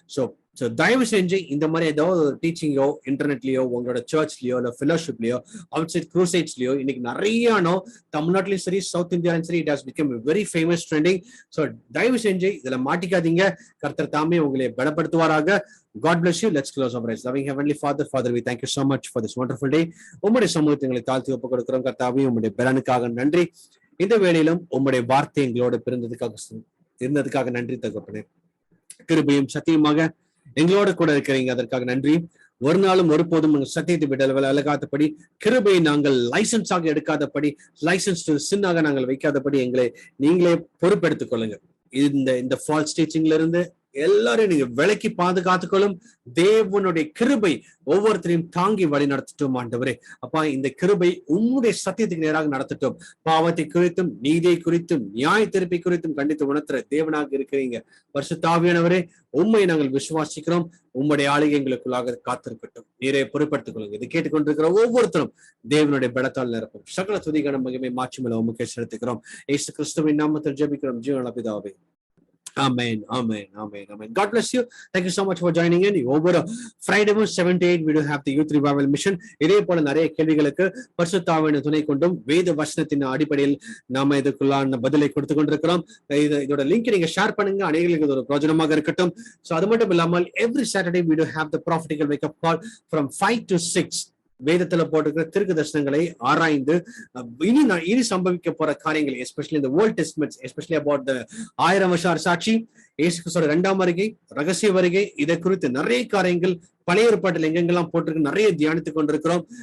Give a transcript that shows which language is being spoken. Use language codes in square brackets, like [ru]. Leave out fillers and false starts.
[ta] So தயவு செஞ்சு இந்த மாதிரி ஏதாவது ஒரு டீச்சிங்கோ இன்டர்நெட்லயோ உங்களோட சர்ச்லயோ இல்லை ஃபெலோஷிப்லயோ அவுட் சைட் க்ரூசைட்ஸ்லயோ இன்னைக்கு நிறையானோ தமிழ்நாட்டிலையும் சரி சவுத் இந்தியாலையும் சரி [en] It has become very famous trending. [ta] So தயவு செஞ்சு இதுல மாட்டிக்காதீங்க. கர்த்தர் தாமே உங்களை பலப்படுத்துவாராக. [en] God bless you. Let's close our eyes. Loving Heavenly Father, we thank you so much for this wonderful day. [ta] உம்முடைய சமூகத்தை எங்களை தாழ்த்தி ஒப்புக் கொடுக்கிறோம். கர்த்தாவே உம்முடைய பலனுக்காக நன்றி. இந்த வேளையிலும் உம்முடைய வார்த்தை எங்களோட இருந்ததுக்காக நன்றி தகப்பனே. கிருபையும் சத்தியமாக எங்களோட கூட இருக்கிறீங்க, அதற்காக நன்றி. ஒரு நாளும் ஒருபோதும் சத்தியத்தை விலகாதபடி, கிருபையை நாங்கள் லைசன்ஸாக எடுக்காதபடி, லைசன்ஸ் சின்னாக நாங்கள் வைக்காதபடி எங்களை நீங்களே பொறுப்பெடுத்துக் கொள்ளுங்க. இந்த ஃபால்ஸ் டீச்சிங்ல இருந்து எல்லாரும் நீங்க விலக்கி பாதுகாத்துக்கொள்ளும். தேவனுடைய கிருபை ஒவ்வொருத்தரையும் தாங்கி வழி நடத்தட்டும் ஆண்டவரே. அப்பா, இந்த கிருபை உம்முடைய சத்தியத்துக்கு நேராக நடத்தட்டும். பாவத்தை குறித்தும் நீதியை குறித்தும் நியாய தீர்ப்பை குறித்தும் கண்டித்து உணர்த்துற தேவனாக இருக்கிறீங்க. பரிசுத்த ஆவியானவரே, உம்மை நாங்கள் விசுவாசிக்கிறோம். உம்முடைய ஆளுகை எங்களுக்குள்ளாக காத்திருக்கட்டும். நீரை பொறுப்படுத்திக் கொள்ளுங்க. இது கேட்டுக்கொண்டிருக்கிற ஒவ்வொருத்தரும் தேவனுடைய பலத்தால் நிரப்பும். சகல துதிகான மகிமை மாட்சிமேல உமக்கே செலுத்துகிறோம். இயேசு கிறிஸ்துவின் நாமத்தில் ஜெபிக்கிறோம் ஜீவனுள்ள பிதாவே. [en] Amen. God bless you. Thank you so much for joining in. Over Friday 7 to 8 we do have the Youth Revival Mission. [ta] இதே போல நிறைய கேள்விகளுக்கு பரிசுத்த ஆவியின் துணை கொண்டும் வேத வசனத்தின் அடிப்படையில் நாம இதுக்குள்ளான பதிலை கொடுத்து கொண்டிருக்கிறோம். இதோட லிங்க் நீங்க ஷேர் பண்ணுங்க, அனைவருக்கு ஒரு பிரயோஜனமாக இருக்கட்டும். சோ அது மட்டும் இல்லாமல் [en] every Saturday we do have the prophetical wake up call from 5 to 6. [ta] வேதத்துல போட்டிருக்கிற திருக்கு தரிசனங்களை ஆராய்ந்து இனி சம்பவிக்க போற காரியங்கள், எஸ்பெஷலி இந்த ஓல்ட் டெஸ்ட்மெண்ட்ஸ், [en] especially about the [ta] 1000 வருஷ அரசாட்சி, இயேசு கிறிஸ்துவோட 2ஆம் வருகை, ரகசிய வருகை, இதை குறித்து நிறைய காரியங்கள் பழைய ஏற்பாட்டில் எங்கெங்கெல்லாம் போட்டிருக்கு நிறைய தியானித்துக் கொண்டிருக்கிறோம்.